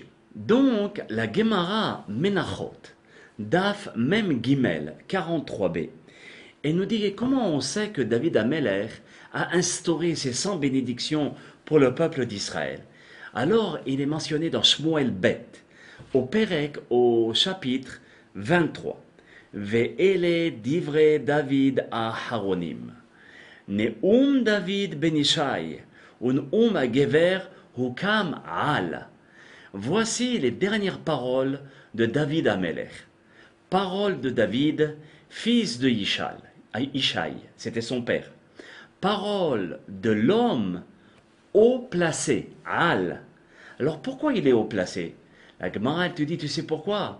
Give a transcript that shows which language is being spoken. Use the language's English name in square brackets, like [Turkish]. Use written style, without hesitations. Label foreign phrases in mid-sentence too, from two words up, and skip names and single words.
[French] Donc, la Gemara Menachot, [Hebrew] דף מ״ג [French] 43b, et nous dit comment on sait que David Ameler a instauré ces 100 bénédictions pour le peuple d'Israël. Alors, il est mentionné dans Shmuel Bet, au Perek, au chapitre 23. [Hebrew] ואלה דברי דוד האחרונים. נאם דוד בן ישי, הגבר הוקם על. [French] Voici les dernières paroles de David Amelech. Paroles de David, fils de Ishai, c'était son père. Parole de l'homme haut placé, al. Alors pourquoi il est haut placé? La Gemara elle te dit, tu sais pourquoi?